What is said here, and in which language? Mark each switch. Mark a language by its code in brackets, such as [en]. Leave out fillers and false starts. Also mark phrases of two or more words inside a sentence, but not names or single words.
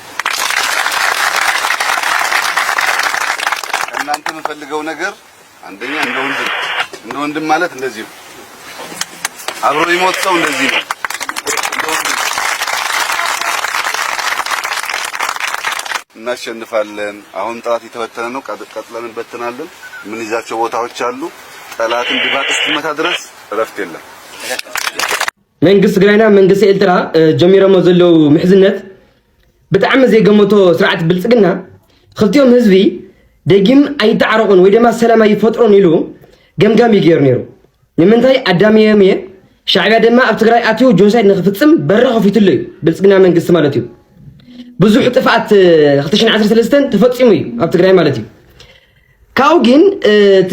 [am] እናንተ የምፈልገው ነገር አንደኛ እንደ ወንድም ማለት እንደዚህ ነው። አብሮ ይሞት ሰው እንደዚህ ነው። እናሸንፋለን። አሁን ጠላት የተበተነ ነው። ቀጥለን እንበትናለን። ምን ይዛቸው ቦታዎች አሉ። ጠላትን ድባቅ እስኪመታ ድረስ እረፍት የለም። [ti] መንግስት ትግራይና መንግስት ኤርትራ ጀሚሮሞ ዘለው ምሕዝነት ብጣዕሚ ዘይገመቶ ስርዓት ብልጽግና ክልቲኦም ህዝቢ ደጊም ኣይተዓረቁን ወይ ድማ ሰላም ኣይፈጥሩን ኢሉ ገምጋም ይገይሩ ነይሩ። ንምንታይ ኣዳምየም ሻዕብያ ድማ ኣብ ትግራይ ኣትዩ ጆኖሳይድ ንኽፍጽም በሪ ከፊቱሉ እዩ ብልጽግና መንግስቲ ማለት እዩ። ብዙሕ ጥፍኣት 2013 ተፈጺሙ እዩ ኣብ ትግራይ ማለት እዩ። ካብኡ ግን እቲ